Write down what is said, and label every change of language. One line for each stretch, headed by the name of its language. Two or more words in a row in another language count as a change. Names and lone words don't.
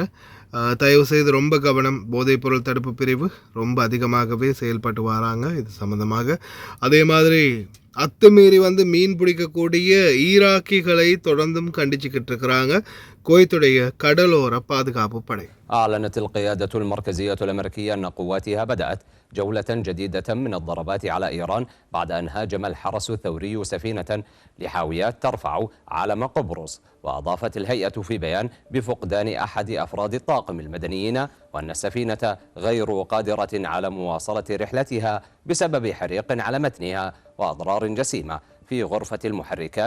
Tamil: தயவு செய்து ரொம்ப கவனம். போதைப்பொருள் தடுப்பு பிரிவு ரொம்ப அதிகமாகவே செயல்பட்டு வராங்க இது சம்மந்தமாக. அதே மாதிரி அத்துமீறி வந்து மீன் பிடிக்கக்கூடிய ஈராக்கிகளை தொடர்ந்தும் கண்டிச்சுக்கிட்டு இருக்கிறாங்க குவைத்துடைய கடலோர பாதுகாப்பு படை.
Arabic: أعلنت القيادة المركزية الأمريكية أن قواتها بدأت جولة جديدة من الضربات على إيران بعد أن هاجم الحرس الثوري سفينة لحاويات ترفع علم قبرص. وأضافت الهيئة في بيان بفقدان أحد أفراد الطاقم المدنيين، وأن السفينة غير قادرة على مواصلة رحلتها بسبب حريق على متنها وأضرار جسيمة في غرفة المحركات.